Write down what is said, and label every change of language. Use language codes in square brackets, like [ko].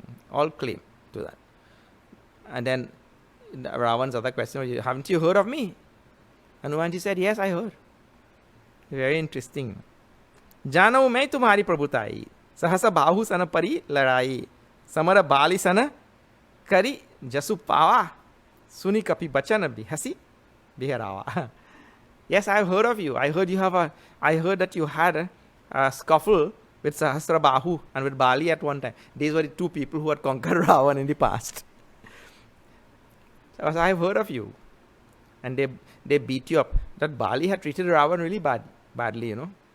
[en] All claim to that. And then Ravana's other question was, haven't you heard of me? Hanumanji said, yes, I heard. Very interesting. [awa] जानो मैं तुम्हारी प्रभुताई, सहस बाहु सन परी लड़ाई, समर बाली सन करी जसु पावा, सुनी कपि बचन भी हसी बिहरावा. [en] Yes, I have heard of you. I heard that you had a scuffle with Sahasra Bahu and with Bali at one time. These were the two people who had conquered Ravan in the past. So I have heard of you. And they beat you up. That Bali had treated Ravan really badly, you know.